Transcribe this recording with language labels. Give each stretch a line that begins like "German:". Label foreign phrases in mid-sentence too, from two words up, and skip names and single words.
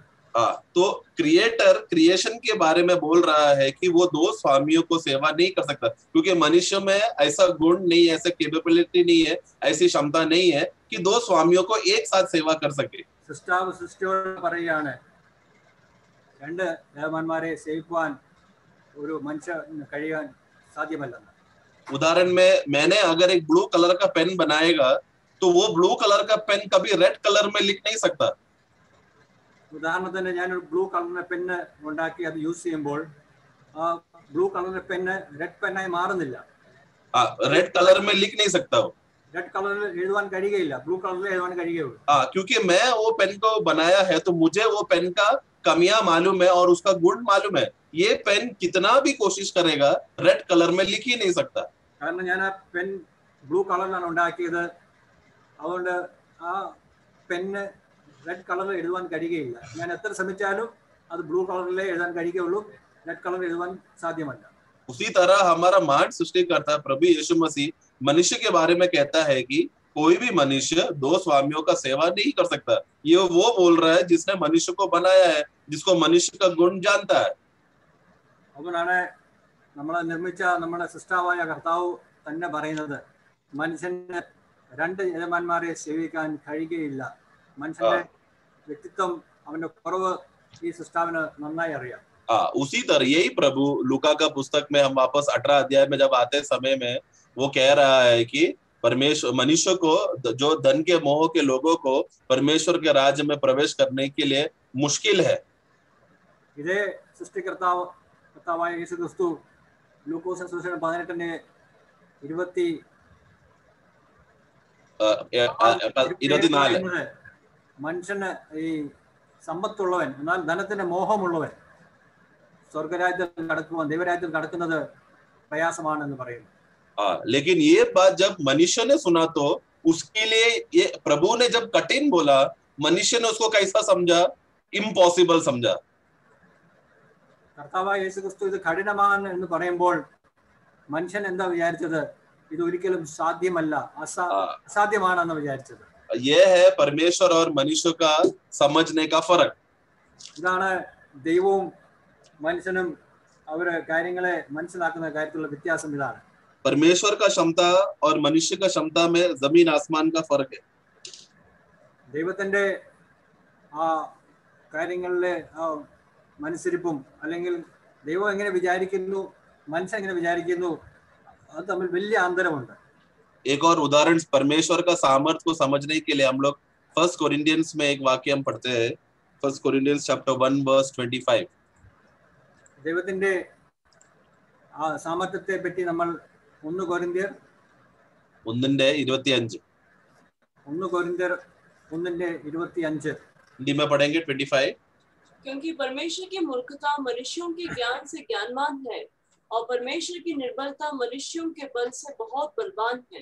Hindi: तो
English: creator creation
Hindi: के बारे में बोल रहा है कि वो दो स्वामियों को सेवा नहीं कर सकता, क्योंकि मनुष्य में ऐसा गुण नहीं है, ऐसा कैपेबिलिटी नहीं है, ऐसी क्षमता नहीं है कि दो स्वामियों को एक साथ सेवा कर सके.
Malayalam: സൃഷ്ടാവ് സൃഷ്ടിയോട് പറയുകയാണ് രണ്ട് യജമാനന്മാരെ സേവിക്കുവാൻ ഒരു മനുഷ്യന് കഴിയാൻ സാധ്യമല്ലെന്ന്.
Hindi: उदाहरण में मैंने अगर एक
English: blue color
Hindi: का पेन बनाएगा तो वो
English: blue color
Hindi: का पेन कभी
English: red color
Hindi: में लिख नहीं सकता.
Malayalam: ഉദാഹരണത്തിന് ഞാനൊരു ബ്ലൂ കളറിന്റെ പെന്ന് ഉണ്ടാക്കി അത് യൂസ് ചെയ്യുമ്പോൾ ആ ബ്ലൂ കളറിന്റെ പെന്ന് റെഡ് പെന്നായി മാറുന്നില്ല.
English: red color
Hindi: में लिख नहीं सकता वो.
English: red color
Malayalam: एഴുതുവാൻ കഴിയുകയില്ല, ബ്ലൂ കളറിൽ എഴുതുവാൻ കഴിയുകയുള്ളൂ.
Hindi: क्योंकि मैं वो पेन को बनाया है तो मुझे वो पेन का कमियां मालूम है और उसका गुण मालूम है. ये पेन कितना भी कोशिश करेगा
English: red color
Hindi: में लिख ही नहीं सकता.
Malayalam: കാരണം ഞാൻ ആ പെൻ ബ്ലൂ കളറിലാണ് ഉണ്ടാക്കിയത്. അതുകൊണ്ട് ആ പെന്ന് റെഡ് കളറിൽ എഴുതുവാൻ കഴിയുകയില്ല. ഞാൻ എത്ര ശ്രമിച്ചാലും അത് ബ്ലൂ കളറിലേ എഴുതാൻ കഴിയുകയുള്ളൂ,
English: red color
Malayalam: एഴുതുവാൻ സാധ്യമല്ല.
Hindi: उसी तरह हमारा महान सृष्टिकर्ता प्रभु यीशु मसीह मनुष्य के बारे में कहता है कि कोई भी मनुष्य दो स्वामियों का सेवा नहीं कर सकता. ये वो बोल रहा है जिसने मनुष्य को बनाया है, जिसको मनुष्य का गुण जानता है.
Malayalam: അതുകൊണ്ടാണ് നമ്മളെ നിർമ്മിച്ച നമ്മുടെ സൃഷ്ടാവായ കർത്താവ് തന്നെ പറയുന്നത് മനുഷ്യന് രണ്ട് യജമാനന്മാരെ സേവിക്കാൻ കഴിയുകയില്ല. മനുഷ്യന്റെ വ്യക്തിത്വം, അവന്റെ കുറവ് ഈ സൃഷ്ടാവിന് നന്നായി അറിയാം.
Hindi: उसी तरह यही प्रभु लूका का पुस्तक में हम वापस 18 अध्याय में जब आते समय में वो कह रहा है कि परमेश्वर मनुष्य को, जो धन के मोह के लोगों को परमेश्वर के राज्य में प्रवेश करने के लिए मुश्किल है.
Malayalam: ഇതേ സൃഷ്ടികർത്താവായ യേശു ക്രിസ്തു ലൂക്കോസിന്റെ സുവിശേഷം 18:24 മനുഷ്യന് ഈ സമ്പത്തുള്ളവൻ, എന്നാൽ ധനത്തിന്റെ മോഹമുള്ളവൻ സ്വർഗരാജ്യത്തിൽ കടക്കുവാൻ, ദൈവരാജ്യത്തിൽ കടക്കുന്നത് പ്രയാസമാണെന്ന് പറയുന്നു.
Hindi: लेकिन ये बात जब मनुष्य ने सुना तो उसके लिए ये प्रभु ने जब कठिन बोला, मनुष्य ने उसको कैसा समझा? इम्पॉसिबल समझा.
Malayalam: കർത്താവായ യേശു ക്രിസ്തു ഇത് കഠിനമാണ് എന്ന് പറയുമ്പോൾ മനുഷ്യൻ എന്താ വിചാരിച്ചത്? ഇത് ഒരിക്കലും സാധ്യമല്ല, അസാധ്യമാണെന്ന് വിചാരിച്ചത്.
Hindi: ये है परमेश्वर और मनुष्य का समझने का फर्क.
Malayalam: ഇതാണ് ദൈവവും മനുഷ്യനും അവരെ കാര്യങ്ങളെ മനസ്സിലാക്കുന്ന കാര്യത്തിലുള്ള വ്യത്യാസം. ഇതാണ്
Hindi: परमेश्वर का क्षमता और मनुष्य का क्षमता में जमीन आसमान का फर्क है.
Malayalam: ദൈവത്തിന്റെ ആ കാര്യങ്ങളിലെ ആ മനസ്സിരിപ്പും, അല്ലെങ്കിൽ ദൈവം എങ്ങനെ വിചാരിക്കുന്നു, മനുഷ്യൻ എങ്ങനെ വിചാരിക്കുന്നു, അത് തമ്മിൽ വലിയ അന്തരമുണ്ട്.
Hindi: एक और उदाहरण परमेश्वर का सामर्थ्य को समझने के लिए हम लोग 1 कोरिंथियंस में एक वाक्य हम पढ़ते हैं.
English: 1 Corinthians chapter 1 verse 25.
Malayalam: ദൈവത്തിന്റെ ആ സാമർത്ഥ്യത്തെ പറ്റി നമ്മൾ 1 കൊരിന്ത്യർ 1:25 1:25
Hindi: हिंदी में पढ़ेंगे 25. क्योंकि परमेश्वर की मूर्खता मनुष्यों के ज्ञान से ज्ञानवान है और परमेश्वर की निर्बलता मनुष्यों के बल से बहुत बलवान है.